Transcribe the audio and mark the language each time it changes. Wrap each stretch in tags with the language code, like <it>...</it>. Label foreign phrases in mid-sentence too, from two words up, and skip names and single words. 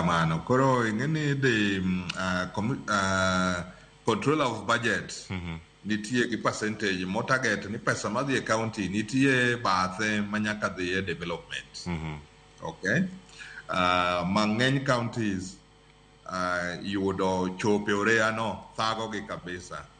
<luo>kamano. Koro ing'eni</luo> <en>the controller of budget</en> <luo>nitie gi percentage mo target ni pesa madhi e county nitie bathe manyaka dhi e development. Okay. Mang'eny counties yudo chope orea no thago gi kabisa.</luo>